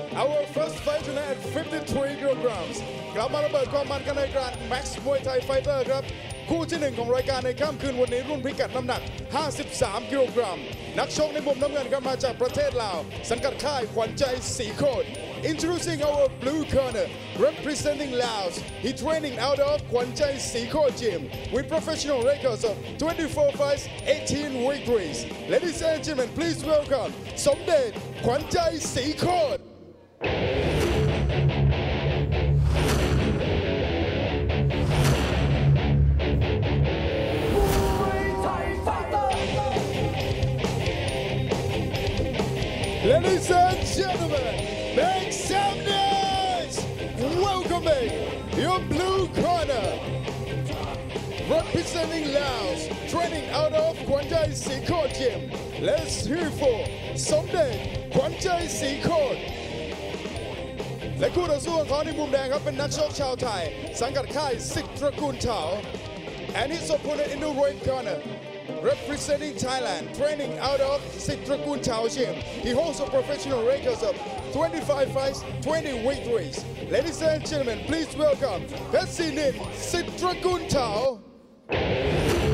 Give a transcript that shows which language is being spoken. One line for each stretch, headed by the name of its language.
English: Our first fight tonight at 53 kilograms.
Thai: กลับมาระเบิดความมันกันในการ Max Muay Thai Fighter ครับ คู่ที่1ของรายการในค่ำคืนวันนี้รุ่นพิกัดน้ำหนัก53กิโลกรัมนักชกในมุมน้ำเงินก็มาจากประเทศลาวสังกัดค่ายขวัญใจสีโคตร
English: Introducing our blue corner representing Laos. He training out of Khwan Chai Siko Gym with professional records of 24 fights, 18 victories. Ladies and gentlemen, please welcome Somdet Khwan Chai Siko. Ladies and gentlemen, make some noise! Welcoming your blue corner, representing Laos, training out of Khwan Chai Siko Gym. Let's hear for Somdet Khwan Chai Siko.
Thai: และคู่ต่อสู้ของเขาในมุมแดงครับเป็นนักชกชาวไทยสังกัดค่ายสิทธิ์ตระกูลเถา
English: and his opponent in the red corner representing Thailand, training out of Sitrakul Tao Gym. He holds a professional record of 25 fights, 20 victories. Ladies and gentlemen, please welcome Sinin Sitrakul Tao.